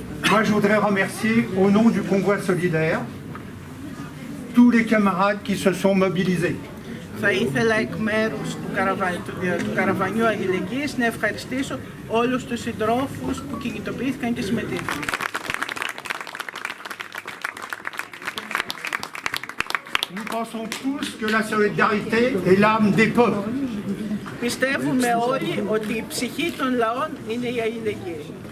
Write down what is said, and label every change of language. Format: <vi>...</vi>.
<fr>Moi, je voudrais remercier, au nom du convoi solidaire, tous les camarades qui se sont mobilisés.</fr> <el>Θα ήθελα εκ μέρους του καραβανιού αλληλεγγύης να ευχαριστήσω όλους τους συντρόφους που κινητοποιήθηκαν και συμμετείχαν.</el> <fr>Nous pensons tous que la solidarité est l'âme des peuples.</fr> <el>Πιστεύουμε όλοι ότι η ψυχή των λαών είναι η αλληλεγγύη.</el>